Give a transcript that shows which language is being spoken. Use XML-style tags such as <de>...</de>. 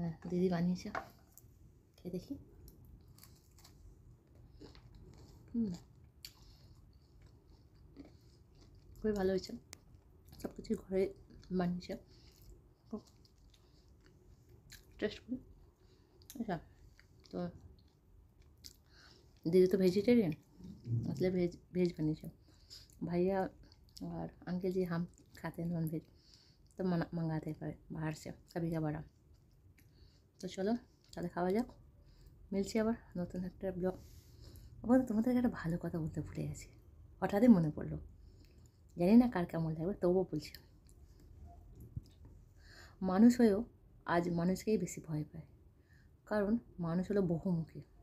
<bn>দিদি বানিয়েছে, খেয়ে দেখি। খুবই ভালো হয়েছে, সব কিছুই ঘরে বানিয়েছে, খুব টেস্টফুল। আচ্ছা, তো দিদি</bn> <hi>तो वेजिटेरियन, मतलब वेज बनीचे। भैया और अंकल जी हम खाते हैं नॉन वेज, तो मंगाते हैं बाहर से कभी कभार। तो चलो</hi> <bn>তাহলে খাওয়া যাক, মিলছি আবার নতুন একটা ব্লগ। আবার তোমাদেরকে একটা ভালো কথা বলতে ভুলে গেছি, হঠাৎই মনে পড়লো, জানি না কার কেমন লাগবে, তবুও বলছি। মানুষ হয়েও আজ মানুষকেই বেশি ভয় পায়, কারণ মানুষ হলো বহুমুখী।</bn>